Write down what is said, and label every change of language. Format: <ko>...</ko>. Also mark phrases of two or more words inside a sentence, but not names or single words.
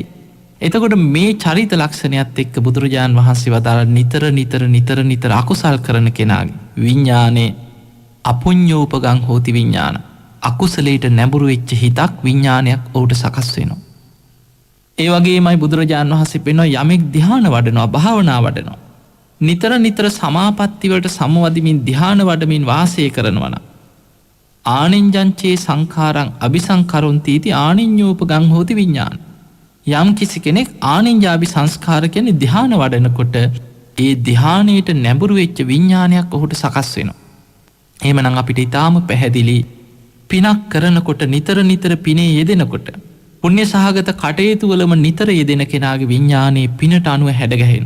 <si>එතකොට මේ චරිත ලක්ෂණයත් එක්ක බුදුරජාණන් වහන්සේ වදාළ නිතර අකුසල් කරන කෙනාගේ විඥානේ</si> <pi>අපුඤ්ඤෝපගං හෝති විඥාන.</pi> <si>අකුසලයට නැඹුරු වෙච්ච හිතක්, විඥානයක් ඔහුට සකස් වෙනවා. ඒ වගේමයි බුදුරජාණන් වහන්සේ පෙන්වනවා යමෙක් ධ්‍යාන වඩනවා, භාවනා වඩනවා. නිතර සමාපatti වලට සමවදිමින් ධ්‍යාන වඩමින් වාසය කරනවා නම්</si> <pi>ආනිඤ්ජංචේ සංඛාරං අபிසංකරොන්තිති ආනිඤ්ඤෝපගං හෝති විඥාන.</pi> <si>යම් කිසි කෙනෙක් ආනිඤ්ඤාභි සංස්කාර කියන්නේ ධ්‍යාන වඩනකොට ඒ ධ්‍යානයට නැඹුරු වෙච්ච විඥානයක් ඔහුට සකස් වෙනවා. එහෙමනම් අපිට ඊටාම පැහැදිලි පිනක් කරනකොට නිතර පිනේ යෙදෙනකොට පුණ්‍ය සහගත කටයුතු වලම නිතර යෙදෙන කෙනාගේ විඥානේ පිනට අනුව හැඩගැහෙනවා.</si>